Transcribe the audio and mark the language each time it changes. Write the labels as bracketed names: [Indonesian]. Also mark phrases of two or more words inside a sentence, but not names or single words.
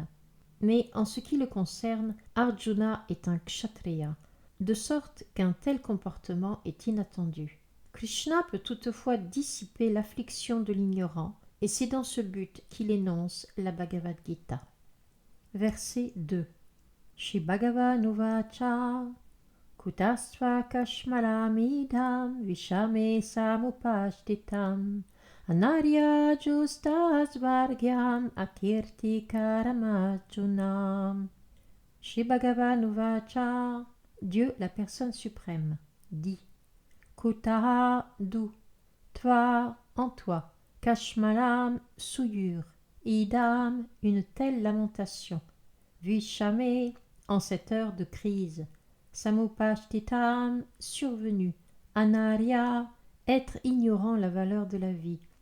[French] Mais en ce qui le concerne, Arjuna est un kshatriya, de sorte qu'un tel comportement est inattendu. Krishna peut toutefois dissiper l'affliction de l'ignorant, et c'est dans ce but qu'il énonce la Bhagavad Gita. Verset 2. [Sanskrit] श्री भगवान् उवाच कुतस्त्वा कश्मलमिदं विषमे समुपस्थितम् अनार्य जुष्टस् वर्ग्यम् अकीर्ति करमजुनम्. श्री भगवान् उवाच, [French] Dieu la personne suprême, dit Kutaha, d'où, Tva, en toi, Kashmalam, souillure, Idam, une telle lamentation, Vishame, en cette heure de crise, Samupashtitam, survenu, Anarya, être ignorant la valeur de la vie,